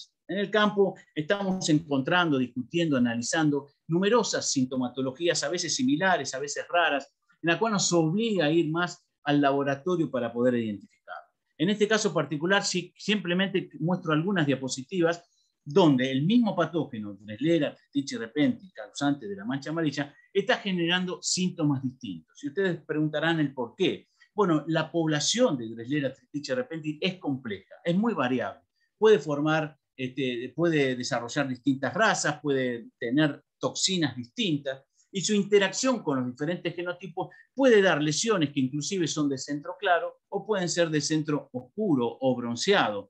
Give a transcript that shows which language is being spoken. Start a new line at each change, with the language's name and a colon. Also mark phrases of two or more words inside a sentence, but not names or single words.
Spanish: En el campo estamos encontrando, discutiendo, analizando numerosas sintomatologías, a veces similares, a veces raras, en la cual nos obliga a ir más al laboratorio para poder identificar. En este caso particular, simplemente muestro algunas diapositivas donde el mismo patógeno, Dreslera tritici repentis, causante de la mancha amarilla, está generando síntomas distintos. Y ustedes preguntarán el por qué. Bueno, la población de Dreslera tritici repentis es compleja, es muy variable. Puede desarrollar distintas razas, puede tener toxinas distintas, y su interacción con los diferentes genotipos puede dar lesiones que inclusive son de centro claro o pueden ser de centro oscuro o bronceado.